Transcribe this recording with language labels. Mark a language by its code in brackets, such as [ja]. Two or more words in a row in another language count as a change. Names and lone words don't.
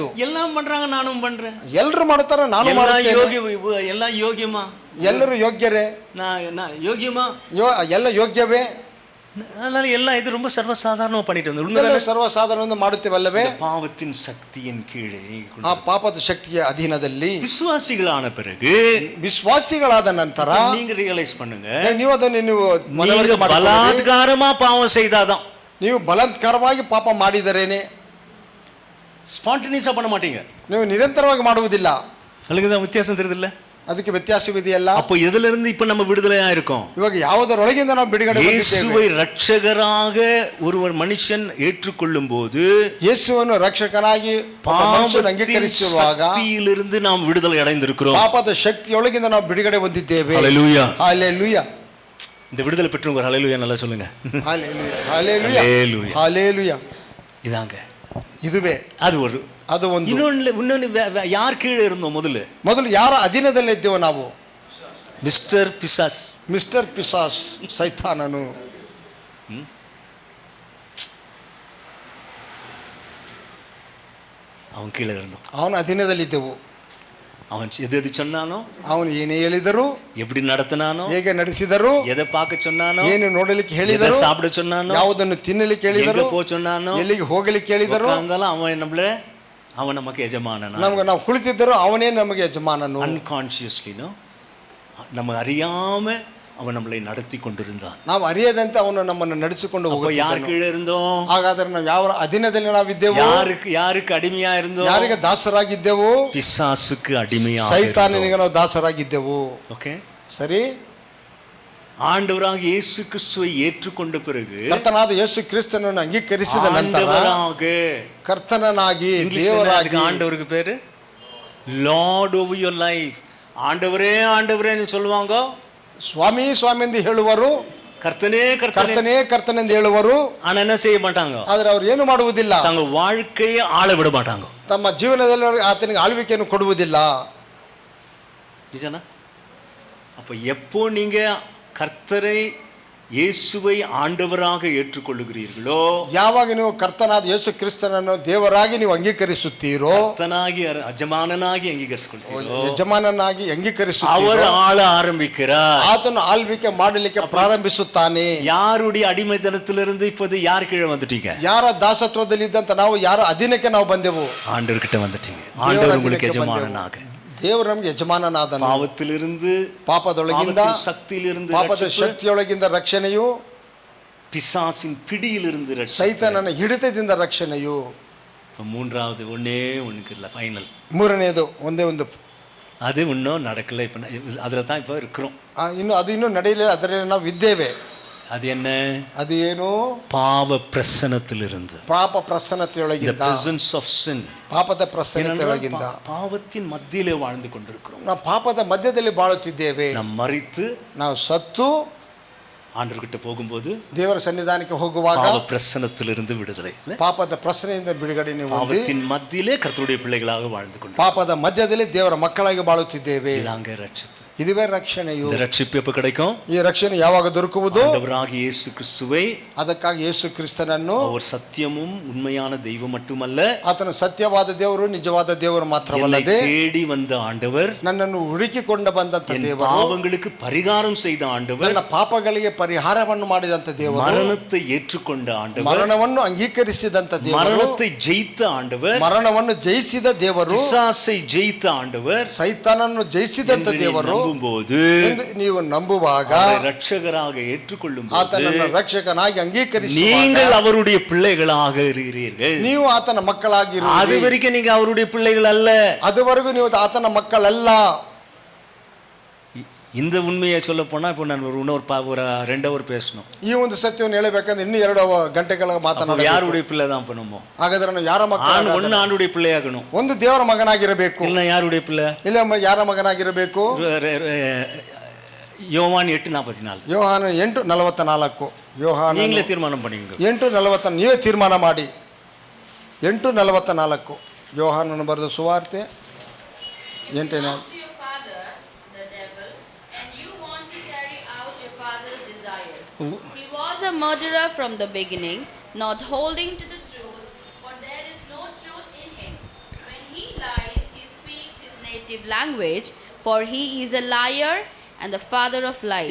[ta] எல்லாம் பண்றாங்க, நானும் பண்றேன். [kn] ಎಲ್ಲರೂ ಮಾಡುತ್ತಾರೆ, ನಾನು ಮಾಡುತ್ತೇನೆ. [ta] எல்லாம் யோகியமா? [kn] ಎಲ್ಲರೂ ಯೋಗ್ಯರೇ? [ta] நான் யோகியமா? [kn] ಎಲ್ಲ ಯೋಗ್ಯವೇ? [ta] அதனால எல்லாம் இது ரொம்ப சர்வசாதாரணமா பண்ணிட்டு வந்தோம். [kn] ಸರ್ವಸಾಧಾರಣ ಮಾಡುತ್ತೇವಲ್ಲವೇ? [ta] பாவத்தின் சக்தியின் கீழே, [kn] ಆ ಪಾಪದ ಶಕ್ತಿಯ ಅಧೀನದಲ್ಲಿ [ta] விசுவாசிகளான பிறகு, [kn] ವಿಶ್ವಾಸಿಗಳಾದ ನಂತರ [ta] நீங்க ரியலைஸ் பண்ணுங்க, [kn] ನೀವು ಅದನ್ನು ನೀವು [ta] பலாத்காரமா பாவம் செய்தாதான். [kn] ನೀವು ಬಲಾತ್ಕಾರವಾಗಿ ಪಾಪ ಮಾಡಿದರೇನೆ, [ta] ஸ்பான்டேனியஸா பண்ண மாட்டீங்க. [kn] ನೀವು ನಿರಂತರವಾಗಿ ಮಾಡುವುದಿಲ್ಲ. [ta] அதுக்குதான் வித்தியாசம் தெரியுதுல்ல? [kn] ಅದಕ್ಕೆ ವ್ಯತ್ಯಾಸವಿದೆಯಲ್ಲ. [ta] அப்போ எதுல இருந்து இப்ப நம்ம விடுதலையா இருக்கோம்? [kn] ಇವಾಗ ಯಾವುದರೊಳಗಿಂದ ನಾವು ಬಿಡುಗಡೆ [ta] இயேசுவை ரட்சகராக ஒருவர் மனுஷன் ஏற்றுக்கொள்ளும் போது, [kn] ಯೇಸುವನ್ನು ರಕ್ಷಕನಾಗಿ ಮನುಷ್ಯನು ಅಂಗೀಕರಿಸುವಾಗ [ta] சக்தியிலிருந்து நாம் விடுதலை அடைந்திருக்கிறோம். [kn] ಪಾಪದ ಶಕ್ತಿಯೊಳಗಿಂದ ನಾವು ಬಿಡುಗಡೆ ಹೊಂದಿದ್ದೇವೆ. [ta] ஹல்லேலூயா, [kn] ಹಲ್ಲೆಲೂಯಾ. [ta] இந்த விடுதலை பெற்றவங்க ஹல்லேலூயா நல்லா சொல்லுங்க. [kn] ಹಲ್ಲೆಲೂಯಾ, ಹಲ್ಲೆಲೂಯಾ, [ta] ஹல்லேலூயா. [kn] ಹಲ್ಲೆಲೂಯಾ. [ta] இதாங்க, [kn] ಇದುವೇ ಅದು ಒಂದು. [ta] இன்னொன்னு யார் கீழே இருந்தோம்? முதல்ல [kn] ಯಾರ ಅಧೀನದಲ್ಲಿ ಇದ್ದೇವೆ ನಾವು? [ta] மிஸ்டர் பிசாஸ். [kn] ಮಿಸ್ಟರ್ ಪಿಸಾಸ್, ಸೈತಾನನು. [ta] அவன் கீழே இருந்தோம். [kn] ಅವನ ಅಧೀನದಲ್ಲಿದ್ದೆವು. [ta] அவன் எது சொன்னானோ, [kn] ಅವನು ಏನೇ ಹೇಳಿದರು, [ta] எப்படி நடத்தினானோ, [kn] ಹೇಗೆ ನಡೆಸಿದರು, [ta] எதை பார்க்க சொன்னானோ, [kn] ಏನು ನೋಡಲಿಕ್ಕೆ ಹೇಳಿದರು, [ta] சாப்பிட சொன்னானோ, [kn] ಯಾವುದನ್ನು ತಿನ್ನಲಿಕ್ಕೆ ಹೇಳಿದರು, [ta] போ சொன்னானோ, [kn] ಎಲ್ಲಿಗೆ ಹೋಗಲಿಕ್ಕೆ ಹೇಳಿದರು, [ta] அவன் நமக்கு எஜமானன். [kn] ನಮಗೆ ನಾವು ಕುಳಿತಿದ್ದರು, ಅವನೇ ನಮಗೆ ಯಜಮಾನನು. [ta] ಅನ್ಕಾನ್ಶಿಯಸ್ಲಿ நம்ம அறியாம அவன் நம்மளை நடத்தி கொண்டிருந்தான். [kn] ನಾವು ಅರಿಯದಂತೆ ಅವನು ನಮ್ಮನ್ನು ನಡೆಸಿಕೊಂಡು ಹೋಗುತ್ತಿದ್ದನು. [ta] ಯಾರ ಕೀழே இருந்தோம்? [kn] ಹಾಗಾದರೆ ನಾವು ಯಾವ ಅಧೀನದಲ್ಲಿ ನಾವಿದ್ದೆವು? [ta] ಯಾರಿಗೆ ಅಡಿಮೆಯಾ இருந்தோம்? [kn] ಯಾರಿಗೆ ದಾಸರಾಗಿದ್ದೆವು? [ta] பிசாசுக்கு அடிமையா, [kn] ಸೈತಾನನಿಗೆ ನಾವು ದಾಸರಾಗಿದ್ದೆವು. ಓಕೆ, ಸರಿ. [ta] ஆண்டவராக இயேசு கிறிஸ்துவை ஏற்றுக்கொண்ட பிறகு, [kn] ಕರ್ತನಾದ ಯೇಸು ಕ್ರಿಸ್ತನನ್ನು ಅಂಗೀಕರಿಸಿದ ನಂತರ, ಕರ್ತನನಾಗಿ ದೇವರಾಗಿ, [ta] ஆண்டவருக்கு பேரு [en] lord over your life. [ta] ஆண்டவரே ஆண்டவரேன்னு சொல்லுவாங்க, [kn] ಸ್ವಾಮಿ ಸ್ವಾಮಿ ಎಂದು ಹೇಳುವರು, [ta] கர்த்தனே கர்த்தனே [kn] ಕರ್ತನೇ ಕರ್ತನೆಂದು ಹೇಳುವರು. [ta] ஆனா என்ன செய்ய மாட்டாங்க? [kn] ಆದರೆ ಅವರು ಏನು ಮಾಡುವುದಿಲ್ಲ, [ta] தங்க வாழ்க்கையை ஆள விட மாட்டாங்க. [kn] ತಮ್ಮ ಜೀವನದಲ್ಲಿ ಆತನಿಗೆ ಆಳ್ವಿಕೆಯನ್ನು ಕೊಡುವುದಿಲ್ಲ. [ta] நிஜனா? அப்ப எப்போ நீங்க கர்த்தரை இயேசுவை ஆண்டவராக ஏற்றுக்கொள்ளுகிறீர்களோ, [kn] ಯಾವಾಗ ನೀವು ಕರ್ತನಾದ ಯೇಸು ಕ್ರಿಸ್ತನನ್ನು ದೇವರಾಗಿ ನೀವು ಅಂಗೀಕರಿಸುತ್ತೀರೋ, கர்த்தனாகி ಯಜಮಾನನಾಗಿ ಅಂಗೀಕರಿಸಿಕೊಳ್ಳುತ್ತೀರೋ, ಯಜಮಾನನಾಗಿ [ta] அவர் [kn] ಅಂಗೀಕರಿಸುತ್ತೀರೋ, [ta] ஆள ஆரம்பிக்கிறார். [kn] ಆತನು ಆಳ್ವಿಕೆ ಮಾಡಲಿಕ್ಕೆ ಪ್ರಾರಂಭಿಸುತ್ತಾನೆ. [ta] யாருடைய அடிமைத்தனத்திலிருந்து இப்போது யார் கீழே வந்துட்டீங்க? [kn] ಯಾರ ದಾಸತ್ವದಲ್ಲಿದ್ದಂತ ನಾವು ಯಾರ ಅಧೀನಕ್ಕೆ ನಾವು ಬಂದೆವು? [ta] ஆண்டவர்கிட்ட வந்துட்டீங்க. ஆண்டவர் உங்களுக்கு எஜமானனாக, [kn] ದೇವರು ನಮಗೆ ಯಜಮಾನನಾದನು. [ta] பாவத்திலிருந்து, [kn] ಪಾಪದೊಳಗಿಂದ, [ta] சக்தியிலிருந்து, [kn] ಪಾಪದ ಶಕ್ತಿಯೊಳಗಿಂದ ರಕ್ಷಣೆಯು, [ta] பிசாசின் பிடியிலிருந்து ரட்சிப்பு. [kn] ಸೈತಾನನ ಹಿಡಿತದಿಂದ ರಕ್ಷಣೆಯು. [ta] மூன்றாவது ஒன்னே ஒண்ணுக்கு இல்லை, ஃபைனல். [kn] ಮೂರನೆಯದು ಒಂದೇ ಒಂದು, [ta] அது இன்னும் நடக்கல. இப்போ அதில் தான் இப்போ இருக்கிறோம். [kn] ಅದು ಇನ್ನೂ ನಡೆಯಲಿಲ್ಲ, ಅದರಲ್ಲಿ ನಾವು ಇದ್ದೇವೆ. [ta] அது என்ன? [kn] ಅದು ಏನು? [ta] பாவ பிரசனத்திலிருந்து, [kn] ಪಾಪ ಪ್ರಸನ್ನತೆಯೊಳಗಿಂದ, [en] presence of sin. [kn] ಪಾಪದ ಪ್ರಸನ್ನತೆಯೊಳಗಿಂದ. [ta] பாவத்தின் மத்தியிலே வாழ்ந்து கொண்டிருக்கிறோம். [kn] ನಾವು ಪಾಪದ ಮಧ್ಯದಲ್ಲಿ ಬಾಳುತ್ತಿದ್ದೇವೆ. [ta] நாம் மரித்து [kn] ನಾವು ಸತ್ತು [ta] ஆண்டவர்கிட்ட போகும்போது [kn] ದೇವರ ಸನ್ನಿಧಾನಕ್ಕೆ ಹೋಗುವಾಗ [ta] பாவ பிரசனத்திலிருந்து விடுதலை, [kn] ಪಾಪದ ಪ್ರಸನೆಯಿಂದ ಬಿಡುಗಡೆ ನೀವು ಹೊಂದಿ [ta] பாவத்தின் மத்தியிலே கர்த்தருடைய பிள்ளைகளாக வாழ்ந்து கொண்டு [kn] ಪಾಪದ ಮಧ್ಯದಲ್ಲಿ ದೇವರ ಮಕ್ಕಳಾಗಿ ಬಾಳುತ್ತಿದ್ದೇವೆ. [ta] இதாங்க ரட்சிப்பு. [kn] ಇದುವೇ ರಕ್ಷಣೆಯು. [ta] இந்த ரட்சிப்பு எப்ப கிடைக்கும்? [kn] ಈ ರಕ್ಷಣೆ ಯಾವಾಗ ದೊರಕುವುದು? [ta] ஆண்டவராகிய இயேசு கிறிஸ்துவை, [kn] ಅದಕ್ಕಾಗಿ ಯೇಸು ಕ್ರಿಸ್ತನನ್ನು, [ta] அவர் சத்தியமும் உண்மையான தெய்வம் மட்டுமல்ல, [kn] ಆತನು ಸತ್ಯವಾದ ದೇವರು, ನಿಜವಾದ ದೇವರು ಮಾತ್ರವಲ್ಲದೆ [ta] தேடி வந்த ஆண்டவர், [kn] ನನ್ನನ್ನು ಹುಡುಕಿಕೊಂಡು ಬಂದಂತ [ta] என் [kn] ದೇವರು, [ta] பாவங்களுக்கு பரிகாரம் செய்த ஆண்டவர், [kn] ನನ್ನ ಪಾಪಗಳಿಗೆ ಪರಿಹಾರವನ್ನು ಮಾಡಿದಂತ ದೇವರು, [ta] மரணத்தை ஏற்றுக்கொண்ட ஆண்டவர், [kn] ಮರಣವನ್ನು ಅಂಗೀಕರಿಸಿದಂತ ದೇವರು, [ta] மரணத்தை ஜெயித்த ஆண்டவர், [kn] ಮರಣವನ್ನು ಜಯಿಸಿದ ದೇವರು, [ta] பிசாசை ஜெயித்த ஆண்டவர், [kn] ಸೈತಾನನ್ನು ಜಯಿಸಿದಂತ ದೇವರು [ta] நம்பும்போது, [kn] ಎಂದು ನೀವು ನಂಬುವಾಗ, [ta] ரட்சகராக ஏற்றுக்கொள்ளும் [kn] ಆತನನ್ನು ರಕ್ಷಕನಾಗಿ ಅಂಗೀಕರಿಸುವಾಗ, [ta] நீங்கள் அவருடைய பிள்ளைகளாக இருக்கிறீர்கள். [kn] ನೀವು ಆತನ ಮಕ್ಕಳಾಗಿರುವಿರಿ. [ta] அது வரைக்கும் நீங்க அவருடைய பிள்ளைகள் அல்ல. [kn] ಅದುವರೆಗೂ ನೀವು ಆತನ ಮಕ್ಕಳಲ್ಲ. [ta] இந்த உண்மையை சொல்ல போனா இப்போ நான் ஒரு 2 hour பேசணும். [kn] ಈ ಒಂದು ಸತ್ಯವನ್ನು ಹೇಳಬೇಕಂದ್ರೆ ಇನ್ನೂ 2 ಗಂಟೆಗಳ ಮಾತನಾಡ. [ta] யாருடைய பிள்ளை தான் பண்ணுமோ? [kn] ಹಾಗಾದ್ರೆ ನಾವು ಯಾರ ಮಕ್ಕಳು? [ta] ஒன்னு ಆಂಡುடைய பிள்ளையாகணும், [kn] ಒಂದು ದೇವರ ಮಗನಾಗಿರಬೇಕು. [ta] ಇಲ್ಲ ಯಾರುடைய பிள்ளை? [kn] ಇಲ್ಲ ಯಾರ ಮಗನಾಗಿರಬೇಕು? [ta] யோவான் 8:44. [kn] ಯೋಹಾನ 8:44. ಯೋಹಾನ [ta] நீங்களே தீர்மானம் பண்ணீங்க. [kn] 8:40 ನೀವೇ ತೀರ್ಮಾನ ಮಾಡಿ. 8:44 ಯೋಹಾನನು ಬರೆದ ಸುವಾರ್ತೆ 8ನೇ. [en] He was a murderer from the beginning, not holding to the truth, for there is no truth in him. When he lies, he speaks his native language, for he is a liar and the father of lies.